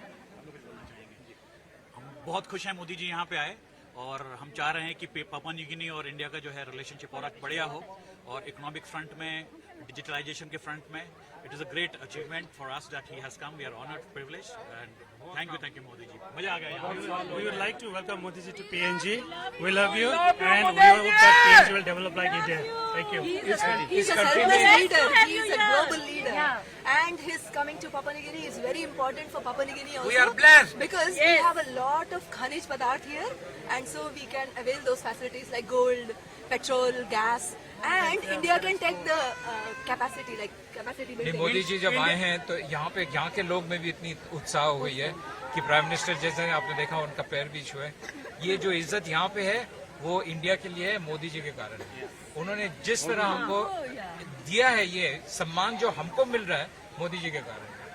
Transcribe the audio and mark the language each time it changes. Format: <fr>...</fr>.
<hi>हम बहुत खुश हैं मोदी जी यहाँ पे आए और हम चाह रहे हैं कि पापुआ न्यू गिनी और इंडिया का जो है रिलेशनशिप और बढ़िया हो और इकोनॉमिक फ्रंट में, डिजिटलाइजेशन के फ्रंट में it is a great achievement for us that he has come.</hi> <en>We are honoured, privileged and thank you Modi ji.</en> <hi>मजा आ गया यहाँ.</hi> <en>We would like to welcome Modi ji to PNG. We love you and we hope that PNG will develop like India. Thank you. He's a selfless leader. He's a global leader. And his coming to Papua New Guinea is very important for Papua New Guinea also. We are blessed. Because we have a lot of Khanij Padarth here and so we can avail those facilities like gold, petrol, gas and India can take the capacity building.</en> <hi>Modi ji जब आए हैं तो यहाँ के लोग में भी इतनी उत्साह हो गई है कि प्राइम मिनिस्टर जैसे आपने देखा उनका पैर भी छुए. ये जो इज्जत यहाँ पे है वो इंडिया के लिए है, मोदी जी के कारण है. उन्होंने जिस तरह हमको दिया है, ये सम्मान जो हमको मिल रहा है मोदी जी के कारण.</hi>